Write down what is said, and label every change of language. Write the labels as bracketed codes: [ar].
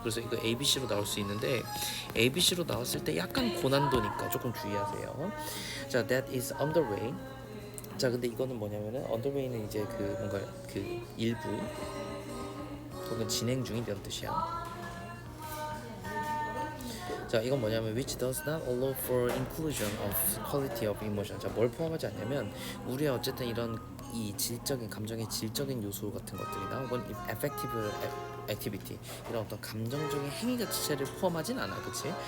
[ko] 그래서 이거 ABC로 나올 수 있는데 ABC로 나왔을 때 약간 고난도니까 조금 주의하세요. 자, [en] that is underway. [ko] 자, 근데 이거는 뭐냐면은 underway는 이제 그 뭔가 그 일부 혹은 진행 중인 이런 뜻이야. 자, 이건 뭐냐면 [en] which does not allow for inclusion of quality of emotion. [ko] 자, 뭘 포함하지 않냐면 우리의 어쨌든 이런 이 질적인 감정의 질적인 요소 같은 것들이나 혹은 affective activity 이런 어떤 감정적인 행위 자체를 포함하진 않아, 그치?